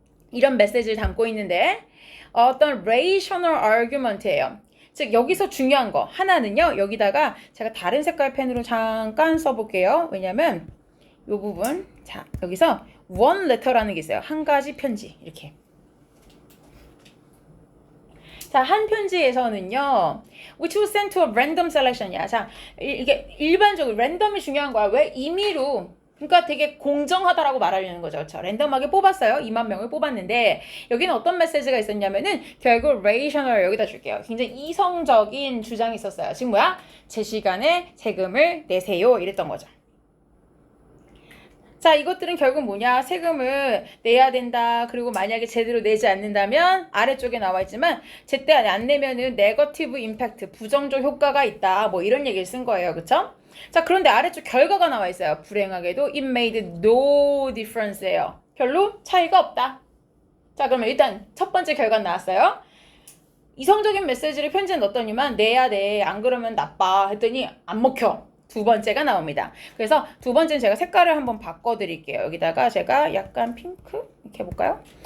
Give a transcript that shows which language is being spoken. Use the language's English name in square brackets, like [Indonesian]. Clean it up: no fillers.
[Korean] 이런 메시지를 담고 있는데 어떤 [English] rational argument [Korean] 예요. 즉 여기서 중요한 거 하나는요. 여기다가 제가 다른 색깔 펜으로 잠깐 써볼게요. 왜냐면 이 부분, 자 여기서 [English] one letter [Korean] 라는 게 있어요. 한 가지 편지 이렇게. 자, 한 편지에서는요, [English] which was sent to a random selection [Korean] 이야. 자, 이게 일반적으로 랜덤이 중요한 거야. 왜? 임의로. 그러니까 되게 공정하다라고 말하려는 거죠. 그렇죠? 랜덤하게 뽑았어요. 2만 명을 뽑았는데 여기는 어떤 메시지가 있었냐면은 결국 rational 여기다 줄게요. 굉장히 이성적인 주장이 있었어요. 지금 뭐야? 제 시간에 세금을 내세요. 이랬던 거죠. 자, 이것들은 결국 뭐냐? 세금을 내야 된다. 그리고 만약에 제대로 내지 않는다면 아래쪽에 나와 있지만 제때 안 내면은 네거티브 임팩트, 부정적 효과가 있다. 뭐 이런 얘기를 쓴 거예요. 그쵸? 자, 그런데 아래쪽 결과가 나와 있어요. 불행하게도 [English] it made no difference예요. [Korean] 별로 차이가 없다. 자, 그러면 일단 첫 번째 결과는 나왔어요. 이성적인 메시지를 편지에 넣었더니만 내야 돼. 안 그러면 나빠. 했더니 안 먹혀. 두 번째가 나옵니다. 그래서 두 번째는 제가 색깔을 한번 바꿔드릴게요. 여기다가 제가 약간 핑크 이렇게 해볼까요?